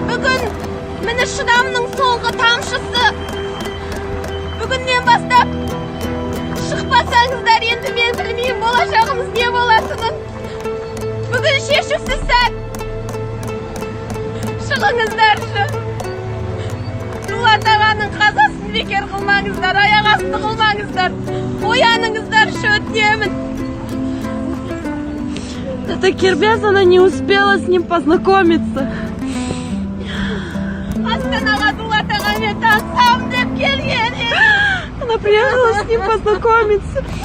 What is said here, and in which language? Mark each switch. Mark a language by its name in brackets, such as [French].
[Kazakh] Бүгін міне шыдамның соңғы тамшысы. Бүгіннен бастап шықпасаңыздар, енді мен білмеймін болашағымыз не болатынын. Бүгін шешусіз сәт. Шығыңыздаршы. Дулат Ағаның қазасын бекер қылмаңыздар, аяқ асты қылмаңыздар. Ояныңыздаршы, өтінемін. [Russian] Это Кербез, она не успела с ним познакомиться. [Kazakh] Астанаға Дулат Ағамен танысамын деп келген. [Russian] она приехала с ним познакомиться.